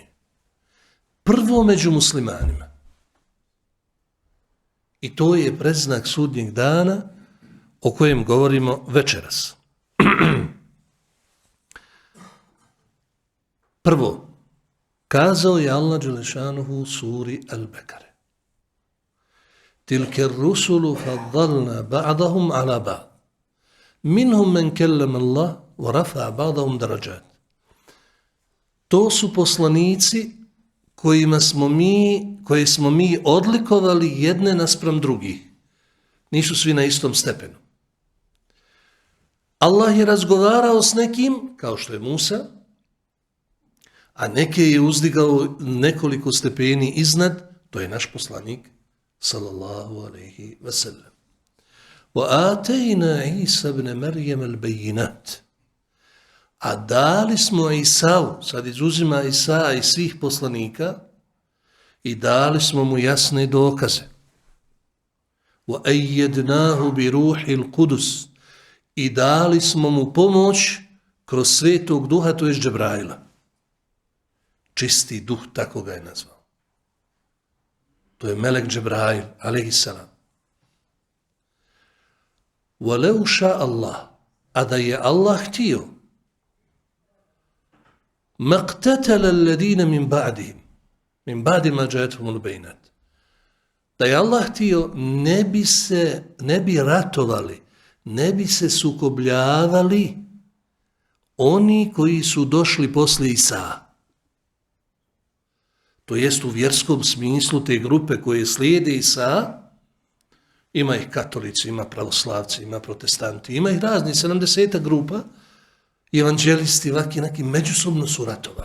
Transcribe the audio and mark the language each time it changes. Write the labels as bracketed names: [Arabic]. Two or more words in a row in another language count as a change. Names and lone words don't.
[Bosnian] Prvo među muslimanima. I to je predznak sudnjeg dana o kojem govorimo večeras. Prvo, kazao je Allah dželešanuhu u suri Al-Bekare. [Arabic] تلك الرسل فضلنا بعضهم على بعض. منهم من كلم الله ورفع بعضهم درجات. [Bosnian] To su poslanici koje smo mi odlikovali jedne naspram drugih. Nisu svi na istom stepenu. Allah je razgovarao s nekim, kao što je Musa, a neke je uzdigao nekoliko stepeni iznad, to je naš poslanik, [Arabic] صلى الله عليه وسلم. وَآتَيْنَا عِيسَى بْنَ مَرْيَمَ الْبَيِّنَاتِ. [Bosnian] A dali smo Isau, sad izuzima Isa i svih poslanika, i dali smo mu jasne dokaze. [Arabic] وَأَيَّدْنَاهُ بِرُوحِ الْقُدُسِ. [Bosnian] I dali smo mu pomoć kroz svetog duha, to je Džebraila. Čisti duh, tako ga je nazvao. To je melek Džebrail, alejhissalam. [Arabic] وَلَوْ شَاءَ اللَّهُ. [Bosnian] A da je Allah htio, [Arabic] مَقْتَتَلَ الَّذِينَ مِنْ بَعْدِهِمْ مِنْ بَعْدِ مَا جَاءَتْهُمُ الْبَيِّنَاتُ. [Bosnian] Da je Allah htio, ne bi ratovali, ne bi se sukobljavali oni koji su došli poslije Isa. To jest u vjerskom smislu te grupe koje slijede Isa, ima ih katolici, ima pravoslavci, ima protestanti, ima ih razni, 70 grupa, evanđelisti, vaki neki međusobno su ratovali.